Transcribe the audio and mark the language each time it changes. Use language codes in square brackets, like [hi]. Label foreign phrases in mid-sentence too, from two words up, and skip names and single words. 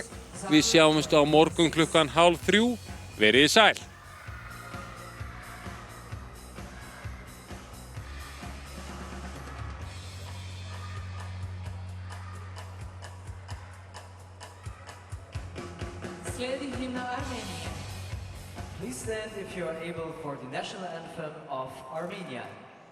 [is] Við sjáumst á morgun klukkan 2:30. Verið sæl. [hr] Slijedi himna Armenije. [en] Please stand if you are able for the national anthem of Armenia.